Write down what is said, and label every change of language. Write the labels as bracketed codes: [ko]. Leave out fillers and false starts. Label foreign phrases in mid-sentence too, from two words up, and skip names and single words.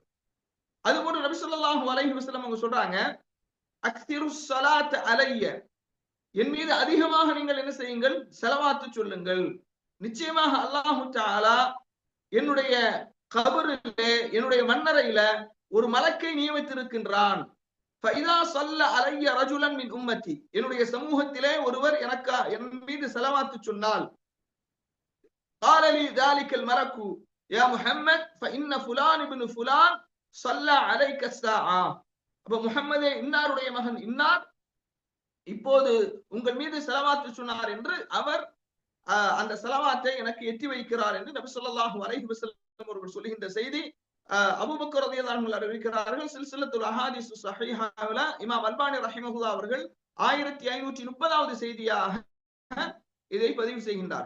[ta] அதுபோன்று நபி [ar] صلى الله عليه وسلم [ta] அவங்க சொல்றாங்க, [ar] أكثروا الصلاة علي, [ta] என் மீது அதிகமாக நீங்கள் என்ன செய்யுங்கள், ஸலவாத்து சொல்லுங்கள். நிச்சயமாக [ar] الله تعالى [ta] என்னுடைய கபரிலே, என்னுடைய மண்ணறையில ஒரு மலக்கை நியமித்திருக்கின்றான். [ar] فإذا صلى علي رجل من أمتي, [ta] என்னுடைய சமூகத்திலே ஒருவர் என் மீது ஸலவாத்து சொன்னால், [ar] قال لي ذلك الملك يا محمد فإن فلان ابن فلان صلى عليك الساعة. [ta] அப்ப முஹம்மதே, இன்னாருடைய மகன் இன்னார் இப்போது உங்கள் மீது ஸலவாத்து சொன்னார் என்று அவர் அந்த ஸலவாத்தை எனக்கு எட்டி வைக்கிறார் என்று நபி [ar] صلى الله عليه وسلم [ta] அவர்கள் சொல்லுகின்ற செய்தி அபூபக்கர் [ar] رضي الله عنه [ta] அறிவிக்கிறார்கள். சில்சிலத்துல் அஹாதீஸ் ஸஹீஹாவில இமாம் அல்பானி ரஹிமஹுல்லாஹ் அவர்கள் 1530வது செய்தியாக இதை பதிவு செய்கின்றார்.